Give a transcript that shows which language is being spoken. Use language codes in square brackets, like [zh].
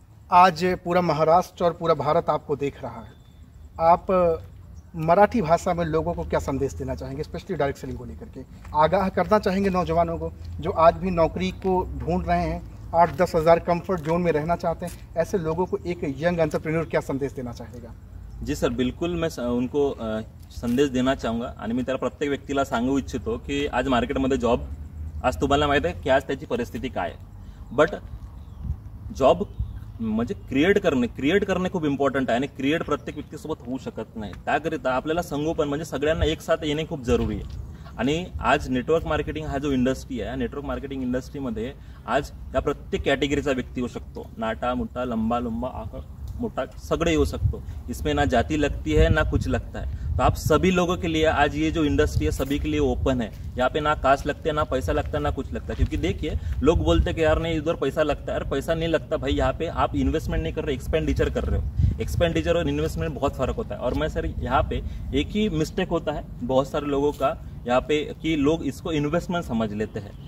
[hi] आज पूरा महाराष्ट्र और पूरा भारत आपको देख रहा है, आप मराठी भाषा में लोगों को क्या संदेश देना चाहेंगे, स्पेशली डायरेक्ट सेलिंग को लेकर के? आगाह करना चाहेंगे नौजवानों को जो आज भी नौकरी को ढूंढ रहे हैं, 8-10 हज़ार कंफर्ट जोन में रहना चाहते हैं, ऐसे लोगों को एक यंग एंटरप्रेन्योर क्या संदेश देना चाहेगा? जी सर, बिलकुल मैं उनको संदेश देना चाहूँगा [mr] आणि मी त्याला प्रत्येक व्यक्तीला सांगू इच्छितो की आज मार्केटमध्ये जॉब, आज तुम्हाला माहीत आहे की आज त्याची परिस्थिती काय आहे, बट जॉब म्हणजे क्रिएट करणे खूप इम्पॉर्टंट आहे आणि क्रिएट प्रत्येक व्यक्तीसोबत होऊ शकत नाही। त्याकरिता आपल्याला संगोपन म्हणजे सगळ्यांना एक साथ येणे खूप जरुरी आहे। आणि आज नेटवर्क मार्केटिंग हा जो इंडस्ट्री आहे, नेटवर्क मार्केटिंग इंडस्ट्रीमध्ये आज त्या प्रत्येक कॅटेगरीचा व्यक्ती होऊ शकतो, नाटा मोठा, लंबा मोटा सगळे येऊ सकतो। [hi] इसमें ना जाति लगती है ना कुछ लगता है। तो आप सभी लोगों के लिए आज ये जो इंडस्ट्री है सभी के लिए ओपन है। यहाँ पे ना कास्ट लगते हैं, ना पैसा लगता है, ना कुछ लगता है। क्योंकि देखिए लोग बोलते हैं कि यार नहीं इधर पैसा लगता है, यार पैसा नहीं लगता भाई, यहाँ पे आप इन्वेस्टमेंट नहीं कर रहे, एक्सपेंडिचर कर रहे हो। एक्सपेंडिचर और इन्वेस्टमेंट में बहुत फर्क होता है। और मैं सर यहाँ पे एक ही मिस्टेक होता है बहुत सारे लोगों का यहाँ पे कि लोग इसको इन्वेस्टमेंट समझ लेते हैं।